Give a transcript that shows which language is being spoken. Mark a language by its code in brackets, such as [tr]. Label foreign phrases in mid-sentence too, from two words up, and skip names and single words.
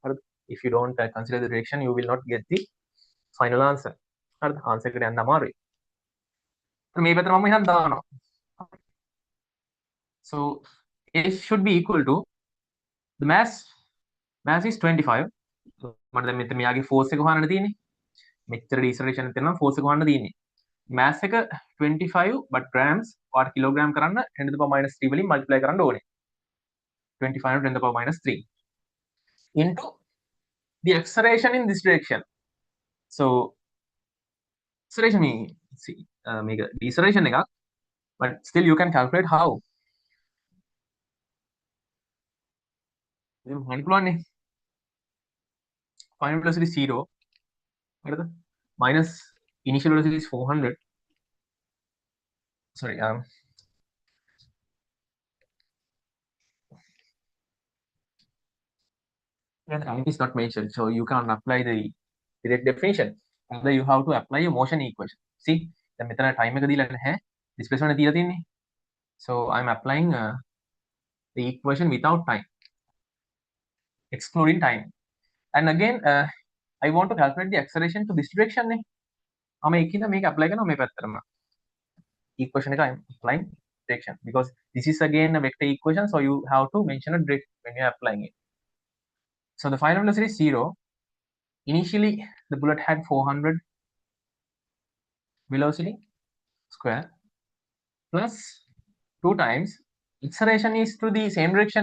[en] If you don't consider the direction, you will not get the final answer. Answer so F should be equal to the mass is 25. [si] මට දැන් මෙතන මෙයාගේ force එක හොයන්න තියෙන්නේ. මෙච්චර deceleration එක තියෙනවා force එක හොයන්න තියෙන්නේ. [en] mass එක 25 but grams or kilogram කරන්න 10 to the power minus 3 වලින් multiply [si] කරන්න ඕනේ. [en] 25 10 to the power minus 3 into the acceleration in this direction. So acceleration මේක deceleration එකක්, but still you can calculate how. [si] හොයන්න පුළුවන්නේ. [en] Final velocity is 0. හරිද? Minus initial velocity is 400. Sorry, time is not mentioned, so you can't apply the direct definition. Rather, you have to apply a motion equation. See, [si] දැන් මෙතන time එක දීලා නැහැ, displacement එක දීලා තියෙන්නේ. [en] So I'm applying the equation without time, excluding time. And again, I want to calculate the acceleration to this direction නේ. [si] මම ඒකින්ද මේක apply කරනවා මේ පැත්තටම. [en] Equation එක I'm applying direction because this is again a vector equation, so you have to mention a direct when you're applying it. So the final velocity is 0. Initially, the bullet had 400 velocity square plus 2 times acceleration is to the same direction.